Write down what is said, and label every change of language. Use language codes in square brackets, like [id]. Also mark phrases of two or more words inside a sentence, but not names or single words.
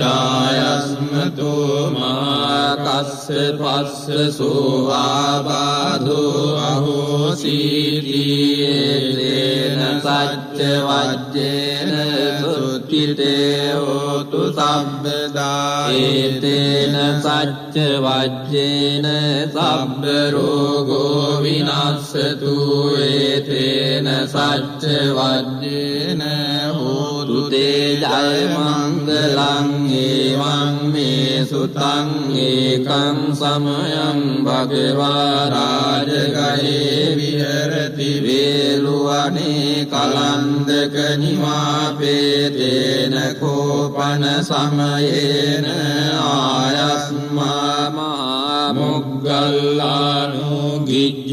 [pi] චායස්මතෝ මහා කස්සපස්ස සෝ ආබාධෝ අහෝසීති ඒතේන සච්ච වජ්ජේන සුත්තිතේ හෝතු සබ්බදා ඒතේන සච්ච වජ්ජේන සබ්බ රෝගෝ විනස්සතු ඒතේන සච්ච වජ්ජේන හෝතු හෝතු තේ ජය මංගලං ඒවං මේ සුතං ඒකං සමයං භගවා රාජගයේ විහෙරති වේලුවනේ කලන්දක නිවාපේතේන කෝපන සමයේන ආයස්මා මහා මොග්ගල්ලානෝ ගිජ්ජ